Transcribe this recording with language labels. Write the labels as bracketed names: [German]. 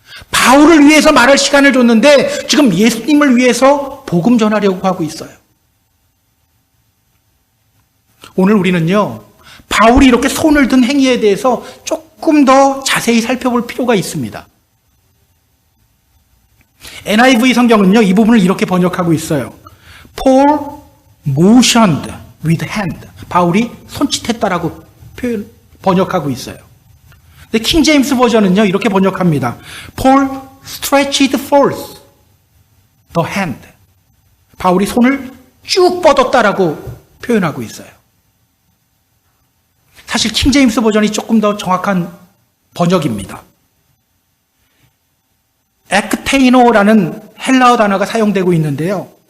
[Korean] 바울을 위해서 말할 시간을 줬는데 지금 예수님을 위해서 복음 전하려고 하고 있어요. 오늘 우리는요, 바울이 이렇게 손을 든 행위에 대해서 조금 더 자세히 살펴볼 필요가 있습니다. NIV 성경은요, 이 부분을 이렇게 번역하고 있어요. [English] Paul motioned with hand. [Korean] 바울이 손짓했다라고 번역하고 있어요. 근데 킹 제임스 버전은요, 이렇게 번역합니다. [English] Paul stretched forth the hand. [Korean] 바울이 손을 쭉 뻗었다라고 표현하고 있어요. 사실 킹 제임스 버전이 조금 더 정확한 번역입니다. ekteino라는 헬라어 단어가 사용되고 있는데요.